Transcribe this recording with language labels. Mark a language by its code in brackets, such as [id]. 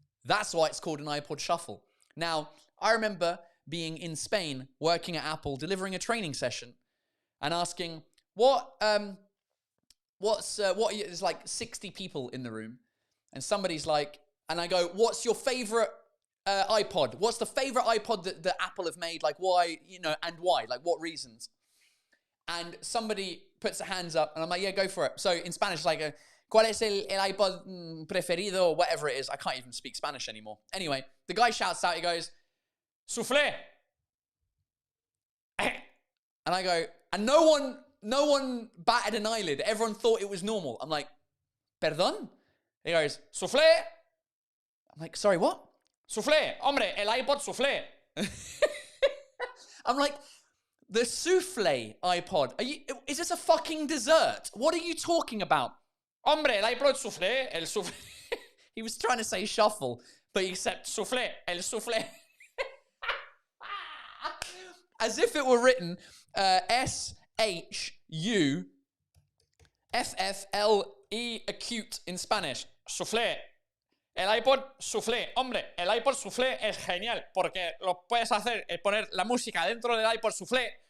[en] That's why it's called an iPod Shuffle. Now, I remember being in Spain, working at Apple, delivering a training session and asking, there's like 60 people in the room. And somebody's like, and I go, what's your favorite iPod? What's the favorite iPod that Apple have made? Like why, and why? Like what reasons? And somebody puts their hands up and I'm like, yeah, go for it. So in Spanish, like, [es] ¿cuál es el iPod preferido? [en] Or whatever it is. I can't even speak Spanish anymore. Anyway, the guy shouts out, he goes, soufflé. And I go, and no one batted an eyelid. Everyone thought it was normal. I'm like, [es] perdón? [en] He goes, soufflé. I'm like, sorry, what? Soufflé. [es] Hombre, el iPod soufflé. [en] I'm like, the soufflé iPod. Is this a fucking dessert? What are you talking about? [es] Hombre, el iPod soufflé. El soufflé. [en] He was trying to say shuffle, but he said soufflé. [es] El soufflé. [en] As if it were written SHUFFLE acute in Spanish. [es] Soufflé. El iPod soufflé. Hombre, el iPod soufflé es genial porque lo puedes hacer, poner la música dentro del iPod soufflé.